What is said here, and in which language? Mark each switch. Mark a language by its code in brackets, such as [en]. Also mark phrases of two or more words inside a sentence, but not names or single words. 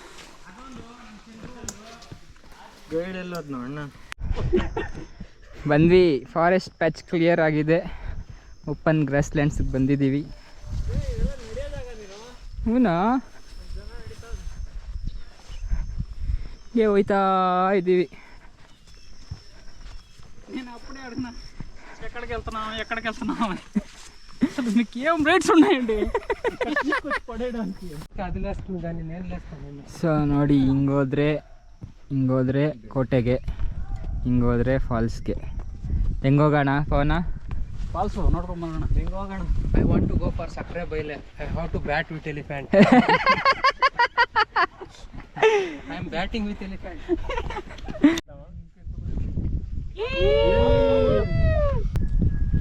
[kn] ಗೈಡ್ ಎಲ್ಲೋದ್ನು ಅಣ್ಣ? ಬಂದ್ವಿ, [en] forest patch [kn] ಕ್ಲಿಯರ್ ಆಗಿದೆ, [en] open grass lands-ge [kn] ಬಂದಿದ್ದೀವಿ. ಹೂನಾ ಹೀಗೆ ಹೋಯ್ತಾ ఇದ್ದೀವಿ. [te] నేను అప్పుడే అడిగినా ఎక్కడికి వెళ్తున్నాం అసలు మీకు ఏం రేట్స్ ఉన్నాయండి కదిలేస్తుంది దాన్ని నేను లేస్తాను. [kn] ಸೊ ನೋಡಿ, ಹಿಂಗೋದ್ರೆ ಕೋಟೆಗೆ, ಹಿಂಗೋದ್ರೆ ಫಾಲ್ಸ್ಗೆ. ಹೆಂಗೋಗೋಣ ಪವನ? ಫಾಲ್ಸು ನೋಡ್ಕೊಂಬರೋಣ. ಹೆಂಗೆ ಹೋಗೋಣ? [en] I want to go for Sakre Baile. I have to bat with elephant. I am batting with elephant. ಐ ಆಮ್ ಬ್ಯಾಟಿಂಗ್ ವಿತ್ ಎಲಿಫೆಂಟ್.